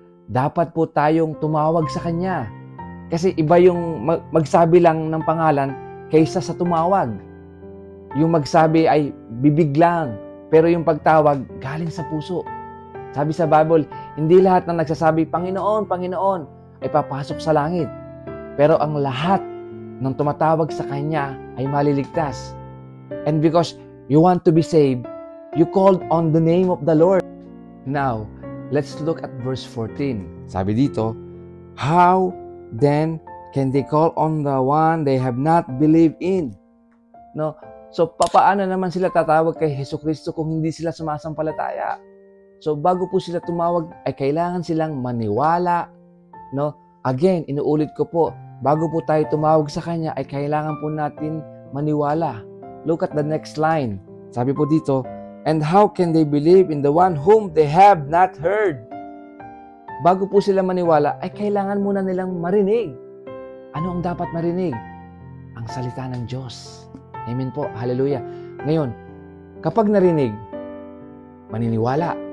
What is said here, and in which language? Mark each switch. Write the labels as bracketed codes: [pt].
[tl] Dapat po tayong tumawag sa Kanya. Kasi iba yung magsabi lang ng pangalan kaysa sa tumawag. Yung magsabi ay bibig lang, pero yung pagtawag galing sa puso. Sabi sa Bible, hindi lahat ng nagsasabi, Panginoon, Panginoon, ay papasok sa langit. Pero ang lahat nung tumatawag sa Kanya ay maliligtas. [en] And because you want to be saved, you called on the name of the Lord. Now, let's look at verse 14. [tl] Sabi dito, [en] how then can they call on the one they have not believed in? [tl] No? So, papaano naman sila tatawag kay Jesucristo kung hindi sila sumasampalataya? So, bago po sila tumawag, ay kailangan silang maniwala. No? Again, inuulit ko po, bago po tayo tumawag sa Kanya, ay kailangan po natin maniwala. [en] Look at the next line. [tl] Sabi po dito, [en] and how can they believe in the one whom they have not heard? [tl] Bago po sila maniwala, ay kailangan muna nilang marinig. Ano ang dapat marinig? Ang salita ng Diyos. Amen po. Hallelujah. Ngayon, kapag narinig, maniniwala.